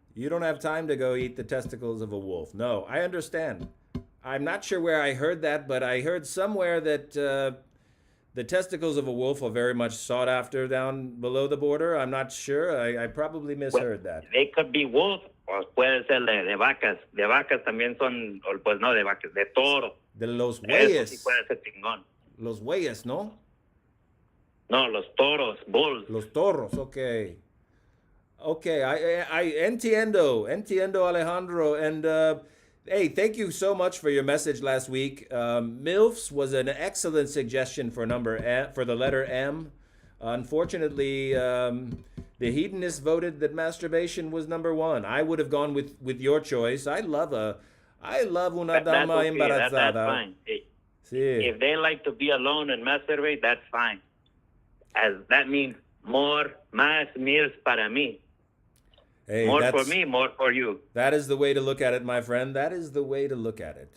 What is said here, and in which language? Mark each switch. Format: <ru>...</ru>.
<en>You don't have time to go eat the testicles of a wolf. No, I understand. I'm not sure where I heard that, but I heard somewhere that the testicles of a wolf are very much sought after down below the border. I'm not sure. I probably misheard that. They could be wolf,</en> <es>o puede ser de vacas. De vacas también son, o pues no de vacas, de toro. De los bueyes. Eso sí puede ser chingón. Los bueyes, ¿no? No, los toros,</es> <en>bulls.</en> <es>Los toros,</es> <en>okay. Okay, I</en> <es>entiendo, Alejandro.</es> <en>And hey, thank you so much for your message last week. MILFs was an excellent suggestion for the letter M. Unfortunately, the hedonists voted that masturbation was number 1. I would have gone with your choice. I love</en> <es>una dama embarazada.</es> <en>That's fine. If they like to be alone and masturbate, that's fine. As that means</en> <es>más</es> <en>meals</en> <es>para mí.</es> <en>Hey, more for me, more for you. That is the way to look at it, my friend. That is the way to look at it.</en>